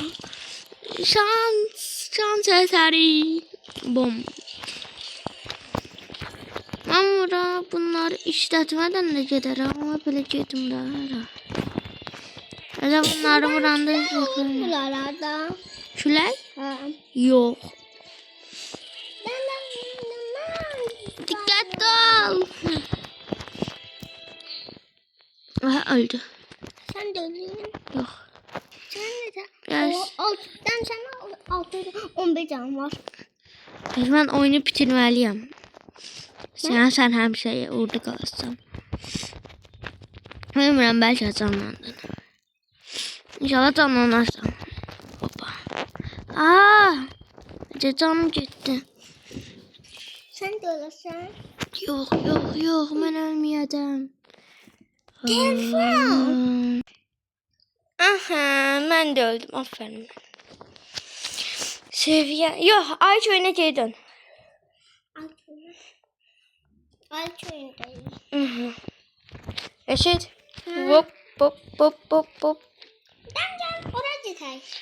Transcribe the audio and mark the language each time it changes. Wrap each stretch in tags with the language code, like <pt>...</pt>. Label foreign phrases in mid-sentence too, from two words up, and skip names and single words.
<tr>Şans eseri. Bom.</tr> <az>Mən bura bunları işlətmədən də gedərəm. Ama belə gedim də. Elə bunları buranda izləyirəm. Buralarda. Külək? Ha. Yox.</az> <tr>Ben. Dikkatli ol. Aha, öldü. Sen de öldün.</tr> <az>Yox.</az> <tr>Sen de. Yes. Ben sana 11 can var.</tr> <az>Mən oyunu bitirməliyəm. Sən həmişə orada qalarsan. Bilmirəm, bəlkə canlandın. İnşallah canlanarsan. Hoppa. Canım getdi.</az> <tr>Sen de ölesin.</tr> <az>Yox, mən ölməyəcəm. Telefon. Aha, mən də öldüm. Aferin. Seviye. Yox, ay köyünə geri dön. Alt oyundayım.</az> <tr>Eşit. Hop. Gel oraya gidelim.</tr>